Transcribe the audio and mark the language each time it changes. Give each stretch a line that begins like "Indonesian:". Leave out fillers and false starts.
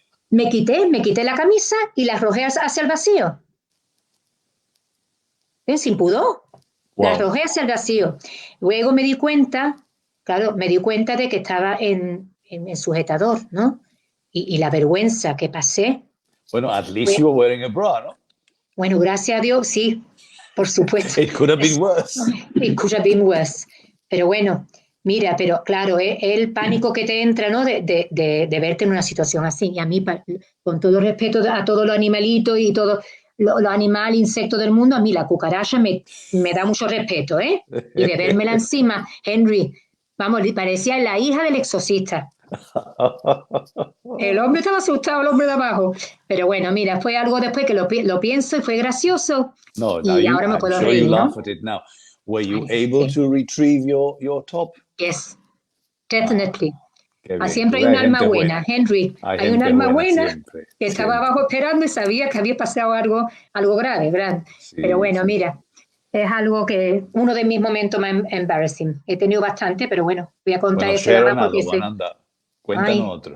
Spanish: Me quité la camisa y la arrojé hacia el vacío. Sin pudor.
English: Wow.
Spanish: La arrojé hacia el vacío. Luego me di cuenta de que estaba en sujetador, ¿no? Y la vergüenza que pasé. Bueno,
English: at least you were wearing a bra, ¿no?
Spanish: Bueno, gracias a Dios, sí, por supuesto.
English: It could have been worse. It could have been worse.
Spanish: Pero bueno, mira, pero claro, el pánico que te entra, ¿no? De verte en una situación así. Y a mí, con todo respeto a todos los animalitos y todos los animales, insectos del mundo, a mí la cucaracha me da mucho respeto, ¿eh? Y de vérmela encima, Henry, vamos, parecía la hija del exorcista. El hombre estaba asustado, el hombre de abajo. Pero bueno, mira, fue algo después que lo pienso y fue gracioso. No, y ahora me puedo reír,
English: you
Spanish: ¿no?
English: laugh at it now. Were you able to retrieve your top? Yes, definitely. Ah,
Spanish: siempre hay un alma buena, Henry. Hay un alma buena siempre, que estaba abajo esperando y sabía que había pasado algo grave, ¿verdad? Sí, pero bueno, sí. Mira, es algo que uno de mis momentos más embarrassing. He tenido bastante, pero bueno, voy a contar ese nada más porque cuéntanos otro.